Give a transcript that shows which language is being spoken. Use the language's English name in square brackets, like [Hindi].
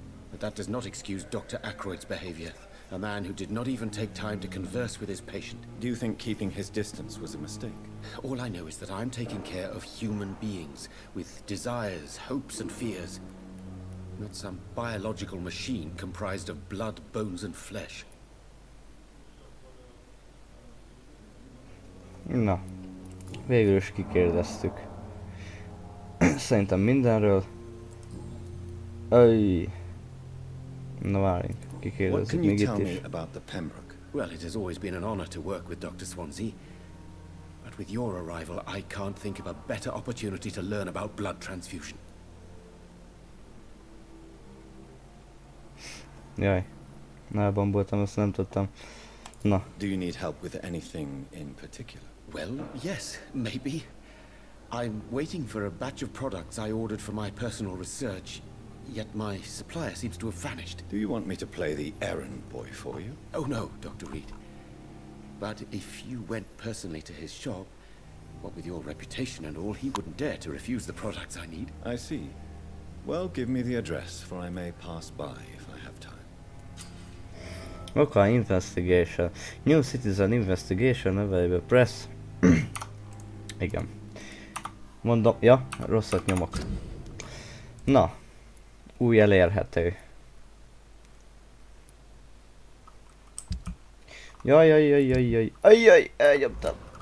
[English] But that does not excuse Dr. Ackroyd's behavior. A man who did not even take time to converse with his patient. Do you think keeping his distance was a mistake? All I know is that I'm taking care of human beings with desires, hopes and fears. Not some biological machine comprised of blood, bones and flesh. [Hungarian] Na, végül is kikérdeztük. Szerintem mindenről. Na várjunk, kikérdezzük még itt is. [English] Well, it has always been an honor to work with Dr. Swansea. But with your arrival, I can't think of a better opportunity to learn about blood transfusion. [Hungarian] Jaj, elbamboltam, azt nem tudtam. Na. [English] Do you need help with anything in particular? Well, yes, maybe. I'm waiting for a batch of products I ordered for my personal research, yet my supplier seems to have vanished. Do you want me to play the errand boy for you? Oh no, Dr. Reed. But if you went personally to his shop, what with your reputation and all, he wouldn't dare to refuse the products I need. I see. Well, give me the address, for I may pass by if I have time. Okay, investigation. New citizen investigation available press. [Hungarian] Igen. Mondom, ja, rosszat nyomok. Na, új elérhető. Jaj, elnyomtam.